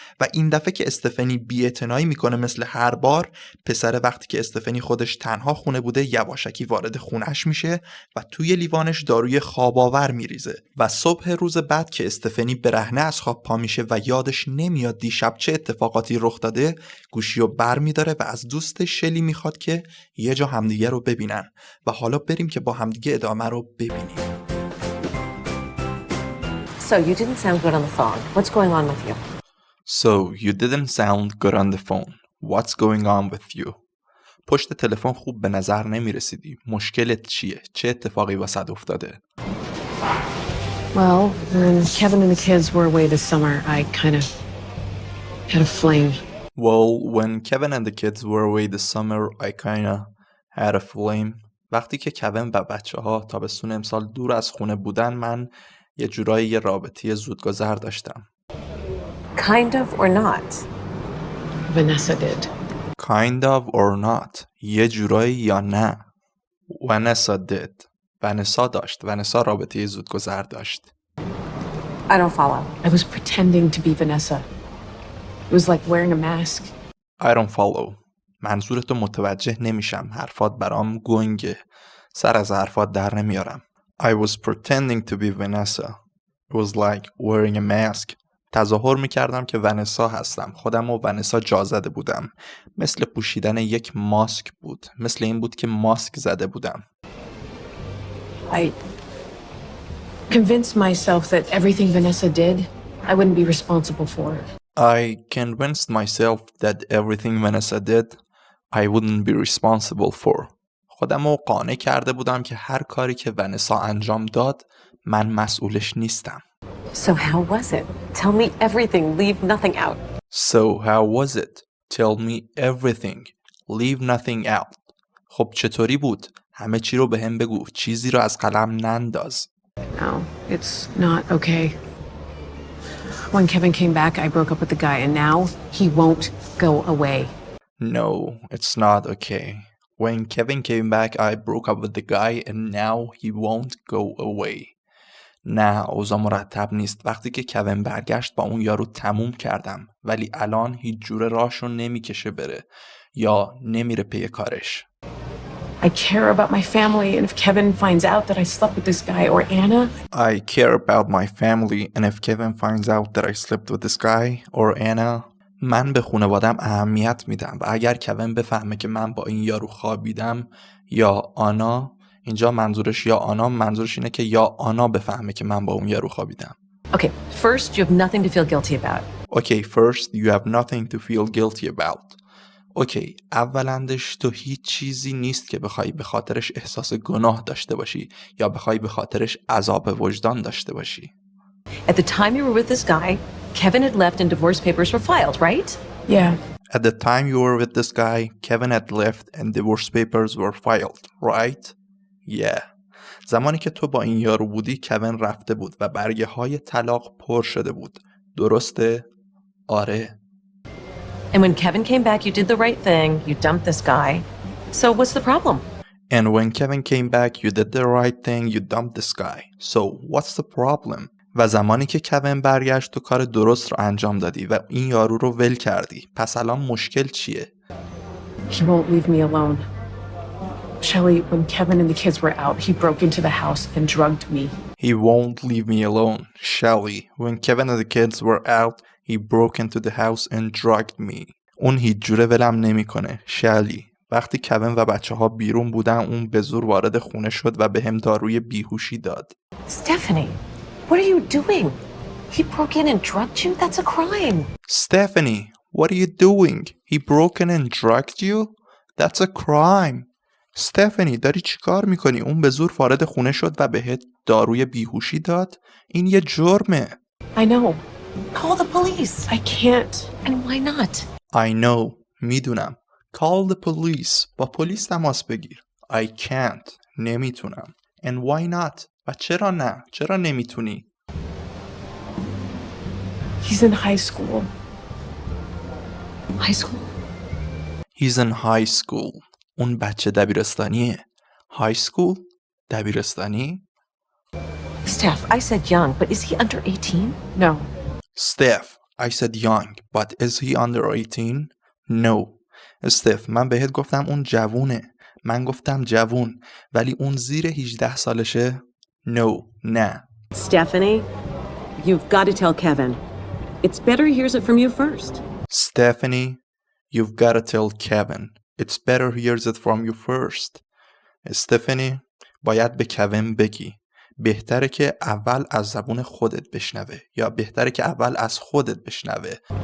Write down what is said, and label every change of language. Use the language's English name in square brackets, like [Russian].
[Persian] و این دفعه که استفنی بی‌اعتنایی میکنه مثل هر بار، پسر وقتی که استفنی خودش تنها خونه بوده یواشکی وارد خونش میشه و توی لیوانش داروی خواب‌آور میریزه و صبح روز بعد که استفنی برهنه از خواب پا میشه و یادش نمیاد دیشب چه اتفاقاتی رخ داده، گوشیو بر میداره و از دوست شلی میخواد که یه جا همدیگه رو ببینن و حالا بریم که با همدیگه ادامه رو ببینیم. [English] So you didn't sound good on the phone. What's going on with you? So you didn't sound good on the phone. What's going on with you? [Persian] پشت تلفن خوب به نظر نمی رسیدی. مشکلت چیه؟ چه اتفاقی واسط افتاده؟ [English] Well, when Kevin and the kids were away this summer, I kind of had a flame. Well, when Kevin and the kids were away this summer, I kinda had a flame. [Persian] وقتی که کوین و بچه‌ها تابستون امسال دور از خونه بودن، من یه جورایی یه رابطه زودگذر داشتم. [English] Kind of or not? Vanessa did. Kind of or not. [Persian] یه جورایی یا نه. [English] Vanessa did. [Persian] ونسا داشت. ونسا رابطه زودگذر داشت. [English] I don't follow. I was pretending to be Vanessa. It was like wearing a mask. I don't follow. [Persian] منظورتو متوجه نمیشم. حرفات برام گنگه. سر از حرفات در نمیارم. [English] I was pretending to be Vanessa. It was like wearing a mask. [Persian] تظاهر میکردم که ونسا هستم. خودم و ونسا جا زده بودم. مثل پوشیدن یک ماسک بود. مثل این بود که ماسک زده بودم. [English] I convinced myself that everything Vanessa did, I wouldn't be responsible for. I convinced myself that everything Vanessa did, I wouldn't be responsible for. [Persian] خودم رو قانع کرده بودم که هر کاری که ونسا انجام داد، من مسئولش نیستم. [English] So how was it? Tell me everything. Leave nothing out. So how was it? Tell me everything. Leave nothing out. [Persian] خب چطوری بود؟ همه چی رو به هم بگو. چیزی رو از قلم ننداز. [English] No, it's not okay. When Kevin came back, I broke up with the guy, and now he won't go away. No, it's not okay. When Kevin came back, I broke up with the guy, and now he won't go away. [Persian] نه، اوضاع مرتب نیست. وقتی که کوین برگشت با اون یارو تموم کردم، ولی الان هیچ جوره راهشو نمیکشه بره یا نمیره پی کارش. [English] I care about my family, and if Kevin finds out that I slept with this guy or Anna... I care about my family, and if Kevin finds out that I slept with this guy or Anna... [Persian] من به خانوادم اهمیت میدم و اگر کوین بفهمه که من با این یارو خوابیدم یا آنا، اینجا منظورش یا آنا، منظورش اینه که یا آنا بفهمه که من با اون یارو خوابیدم. [English] Okay, first you have nothing to feel guilty about. Okay, first you have nothing to feel guilty about. [Persian] اوکی، اولندش تو هیچ چیزی نیست که بخوای به خاطرش احساس گناه داشته باشی یا بخوای به خاطرش عذاب وجدان داشته باشی. [English] At the time you were with this guy, Kevin had left and divorce papers were filed, right? Yeah. At the time you were with this guy, Kevin had left and divorce papers were filed, right? Yeah. [Persian] زمانی که تو با این یارو بودی، کوین رفته بود و برگه های طلاق پر شده بود. درسته؟ آره. [English] And when Kevin came back, you did the right thing. You dumped this guy. So what's the problem? And when Kevin came back, you did the right thing. You dumped this guy. So what's the problem? [Persian] و زمانی که کوین برگشت تو کار درست رو انجام دادی و این یارو رو ول کردی. پس الان مشکل چیه؟ [English] He won't leave me alone. Shelley, when Kevin and the kids were out, he broke into the house and drugged me. He won't leave me alone. Shelley, when Kevin and the kids were out, he broke into the house and drugged me. [Persian] اون هیچ جوره ولم نمیکنه. شلی، وقتی کوین و بچه ها بیرون بودن اون به زور وارد خونه شد و به هم داروی بیهوشی داد. [English] Stephanie, what are you doing? He broke in and drugged you? That's a crime. Stephanie, what are you doing? He broke in and drugged you? That's a crime. [Persian] Stephanie, داری چی کار میکنی؟ اون به زور وارد خونه شد و بهت داروی بیهوشی داد؟ این یه جرمه. [English] I know. Call the police. I can't. And why not? I know. [Persian] میدونم. [English] Call the police. [Persian] با پلیس تماس بگیر. [English] I can't. [Persian] نمیتونم. [English] And why not? [Persian] و چرا نه؟ چرا نمیتونی؟ [English] He's in high school. High school? He's in high school. [Persian] اون بچه دبیرستانیه. [English] High school؟ [Persian] دبیرستانی؟ [English] Steph, I said young, but is he under 18? No. Steph, I said young, but is he under 18? No. [Persian] Steph, من بهت گفتم اون جوونه. من گفتم جوون. ولی اون زیر 18 سالشه؟ [English] No. [Persian] نه. [English] Stephanie, you've got to tell Kevin. It's better he hears it from you first. Stephanie, you've got to tell Kevin. It's better he hears it from you first. [Persian] Stephanie, باید به کوین بگی. بهتره که اول از زبون خودت بشنوه یا بهتره که اول از خودت بشنوه.